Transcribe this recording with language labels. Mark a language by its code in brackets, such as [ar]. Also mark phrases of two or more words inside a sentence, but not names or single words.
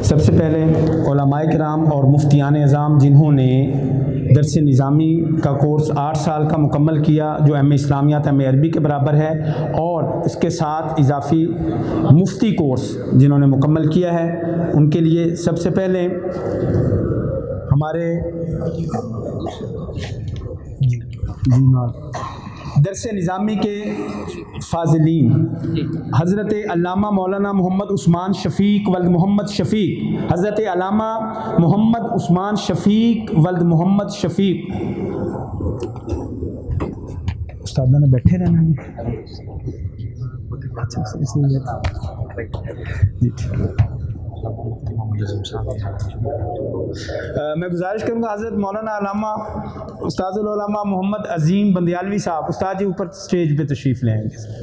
[ur] سب سے پہلے علمائے کرام اور مفتیان عظام جنہوں نے درس نظامی کا کورس 8 سال کا مکمل کیا، جو ایم اسلامیات ایم عربی کے برابر ہے، اور اس کے ساتھ اضافی مفتی کورس جنہوں نے مکمل کیا ہے، ان کے لیے سب سے پہلے ہمارے درس نظامی کے فاضلین حضرت علامہ مولانا محمد عثمان شفیق ولد محمد شفیق، حضرت علامہ محمد عثمان شفیق ولد محمد شفیق، استاد نے بیٹھے رہنا ہے. اچھا، اس لیے میں گزارش کروں گا حضرت مولانا علامہ استاد العلماء محمد عظیم بندیالوی صاحب، استاد جی اوپر اسٹیج پہ تشریف لے آئیں گے.